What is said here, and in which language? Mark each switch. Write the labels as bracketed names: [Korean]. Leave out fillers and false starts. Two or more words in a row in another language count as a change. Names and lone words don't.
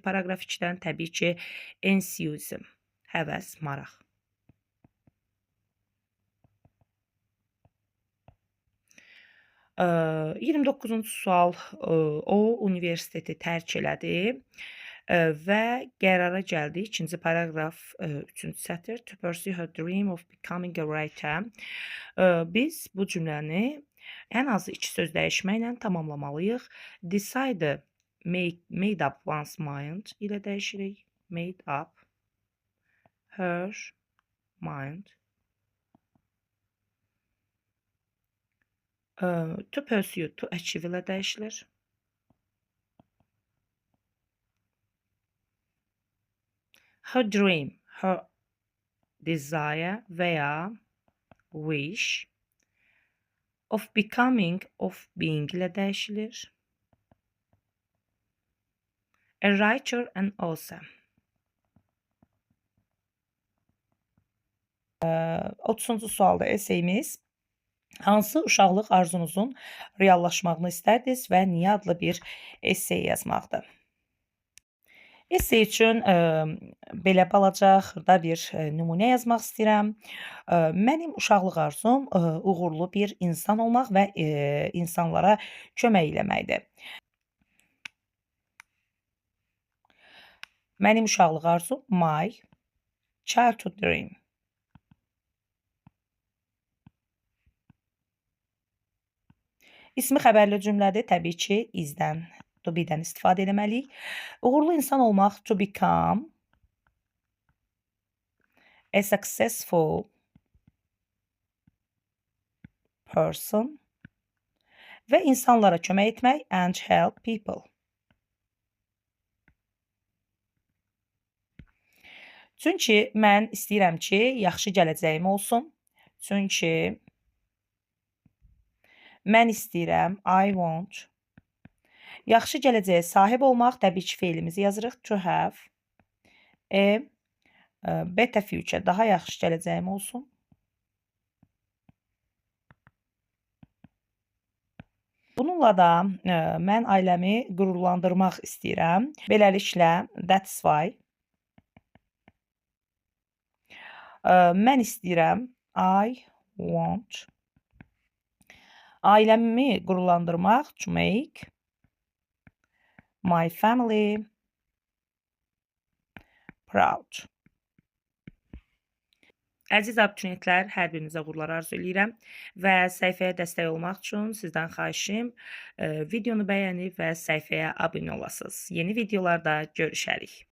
[Azerbaijani] Paragraf 2-dən təbii ki, enthusiasm, həvəs, maraq. 29-cu sual. O universiteti tərk elədi və qərara gəldi. 2-ci paraqraf, 3-cü sətr. To pursue her dream of becoming a writer. Biz bu cümləni ən azı 2 söz dəyişməklə tamamlamalıyıq. [English] Decide made up one's mind [Azerbaijani] ilə dəyişirik. [English] Made up her mind. To pursue, to achieve [Azerbaijani] ilə dəyişilir. [English] Her dream, her desire [Azerbaijani] və ya [English] wish. Of becoming, of being [Azerbaijani] ilə dəyişilir. [English] A writer and author. [Azerbaijani] 30-cu sualda eseyimiz. Hansı uşaqlıq arzunuzun reallaşmağını istərdiniz və niyə adlı bir essey yazmaqdır. Essey üçün belə balaca, xırda bir nümunə yazmaq istəyirəm. Mənim uşaqlıq arzum uğurlu bir insan olmaq və insanlara kömək eləməkdir. Mənim uşaqlıq arzum [English] my childhood dream. [Azerbaijani] İsmi xəbərli cümlədir. Təbii ki, isdən, [English] to be- [Azerbaijani] dən istifadə etməliyik. Uğurlu insan olmaq, [English] to become a successful person [Azerbaijani] və insanlara kömək etmək, [English] and help people. [Azerbaijani] Çünki mən istəyirəm ki, yaxşı gələcəyim olsun. Çünki mən istəyirəm, [English] I want. [Azerbaijani] Yaxşı gələcəyə sahib olmaq, təbii ki, feilimizi yazırıq. [English] To have a better future, [Azerbaijani] daha yaxşı gələcəyim olsun. Bununla da mən ailəmi qürurlandırmaq istəyirəm. Beləliklə, [English] that's why. [Azerbaijani] Mən istəyirəm, [English] I want. [Azerbaijani] Ailəmi qürurlandırmaq, [English] to make my family proud. [Azerbaijani] Əziz abituriyentlər, hər birinizə uğurlar arzu edirəm və səhifəyə dəstək olmaq üçün sizdən xahişim videonu bəyənib və səhifəyə abunə olasınız. Yeni videolarda görüşərik.